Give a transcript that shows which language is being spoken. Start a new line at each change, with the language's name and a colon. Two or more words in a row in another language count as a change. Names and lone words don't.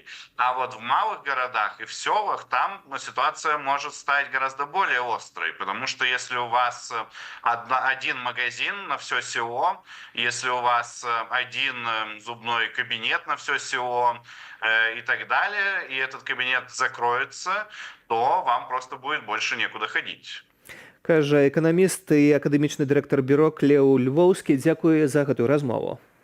Russian: А вот в малых городах и в селах там ситуация может стать гораздо более острой, потому что если у вас один магазин на все село, если у вас один зубной кабинет на все село и так далее, и этот кабинет закроется, то вам просто будет больше некуда ходить.
Belarusian: Кажа эканаміст і акадэмічны дырэктар бюро Леў Львоўскі. Дзякуе за гэтую размову.